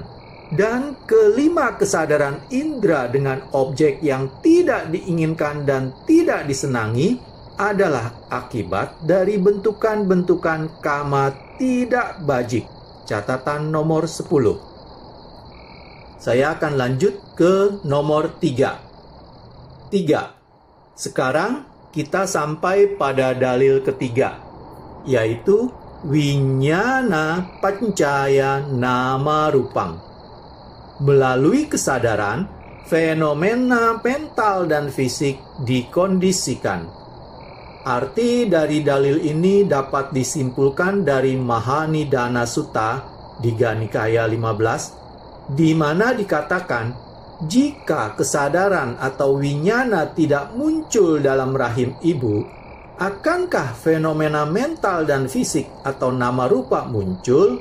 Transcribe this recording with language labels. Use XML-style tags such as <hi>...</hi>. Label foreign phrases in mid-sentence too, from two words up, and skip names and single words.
<id>Dan kelima kesadaran indera dengan objek yang tidak diinginkan dan tidak disenangi adalah akibat dari bentukan-bentukan kama tidak bajik. Catatan nomor 10. Saya akan lanjut ke nomor 3. Sekarang kita sampai pada dalil ketiga, yaitu</id> <pi>winyana pancaya nama rupang.</pi> <id>Melalui kesadaran, fenomena mental dan fisik dikondisikan. Arti dari dalil ini dapat disimpulkan dari Mahanidana Sutta Digha Nikaya 15, di mana dikatakan, jika kesadaran atau winyana tidak muncul dalam rahim ibu, akankah fenomena mental dan fisik atau</id> <pi>nama rupa</pi> <id>muncul?</id>